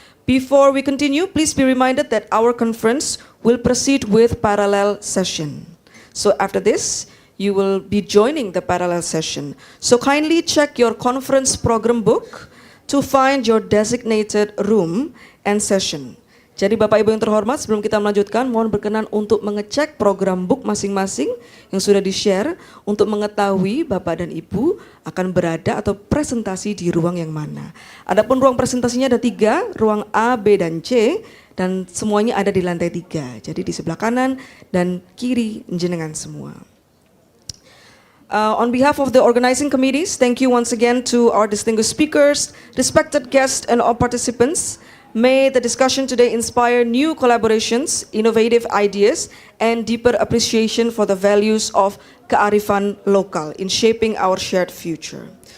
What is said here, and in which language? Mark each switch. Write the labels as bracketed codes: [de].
[en] Before we continue, please be reminded that our conference will proceed with parallel session. So after this, you will be joining the parallel session. So kindly check your conference program book to find your designated room and session. [id] Jadi Bapak Ibu yang terhormat, sebelum kita melanjutkan, mohon berkenan untuk mengecek program book masing-masing yang sudah di-share untuk mengetahui Bapak dan Ibu akan berada atau presentasi di ruang yang mana. Adapun ruang presentasinya ada 3, ruang A, B, dan C, dan semuanya ada di lantai 3. Jadi di sebelah kanan dan kiri jenengan semua. [en] On behalf of the organizing committees, thank you once again to our distinguished speakers, respected guests, and all participants. May the discussion today inspire new collaborations, innovative ideas, and deeper appreciation for the values of kearifan lokal in shaping our shared future.